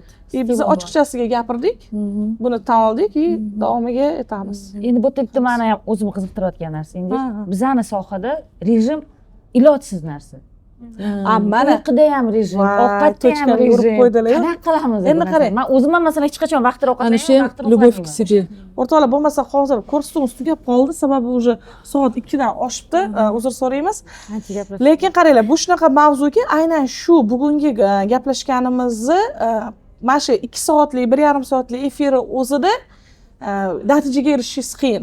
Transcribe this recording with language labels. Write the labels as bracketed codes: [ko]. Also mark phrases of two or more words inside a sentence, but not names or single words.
[uz] Biz ochiqchasiga gapirdik, buni tan oldik, davomiga etamiz. endi bu yerda mani ham o'zimni qiziqtirayotgan narsa endi Ha. bizani sohada rejim ilojsiz narsa. Mana Uyquda ham rejim, Voy, ovqatda ham tochkani urib rejim. qo'ydilar-yu. Qanaqa qilamiz Endi qarang. man o'zim ham masalan hech qachon vaqtida Ana ovqatlayman, shu ham vaqtida [ru] любовь к [uz] uxlayman. [ru] себе. [uz] o'rtoqlar, bo'lmasa hozir ko'rsatuvimiz tugab qoldi, sababi уже soat 2 dan oshibdi, uzr so'raymiz. Qancha gaplar. Lekin qaranglar, bu shunaqa mavzuki, aynan shu bugungi gaplashganimizni mana shu 2 soatlik, 1,5 soatlik efiri o'zida natijaga erishishingiz qiyin.